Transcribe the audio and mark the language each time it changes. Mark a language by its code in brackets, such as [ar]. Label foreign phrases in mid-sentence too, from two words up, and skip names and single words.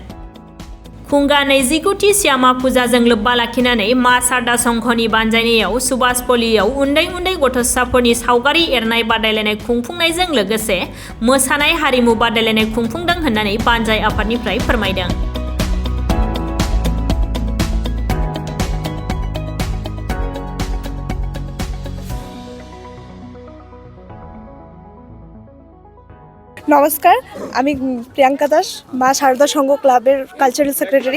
[brx] खुंगा 29थि श्यामा फुजाजों लोब्बा लाखिनानै मा सारदा संघनि बानजायनायाव सुभाषपल्लियाव उन्दै उन्दै गथ'साफोरनि सावगारि एरनाय बादायलायनाय खुंफुंनायजों लोगोसे मोसानाय हारिमु बादायलायनाय खुंफुंदों होननानै बानजाय आफादनिफ्राय फोरमायदों। [bn] নমস্কার, আমি প্রিয়াঙ্কা দাস, মা শারদা সংঘ ক্লাবের [en] cultural secretary.